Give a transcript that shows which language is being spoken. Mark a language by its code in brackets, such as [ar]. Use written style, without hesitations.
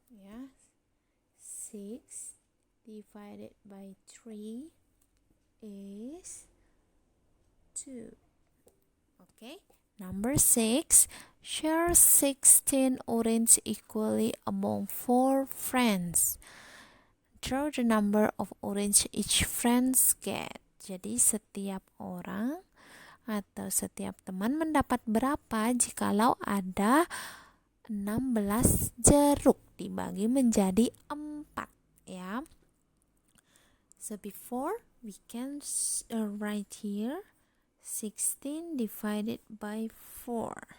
[en] Yes, 6 divided by 3 is 2. Okay, number 6. Share 16 orange equally among 4 friends. Draw the number of orange each friends get. [id] Jadi setiap orang atau setiap teman mendapat berapa jikalau ada 16 jeruk dibagi menjadi 4 ya. [en] So before we can write here 16 divided by 4.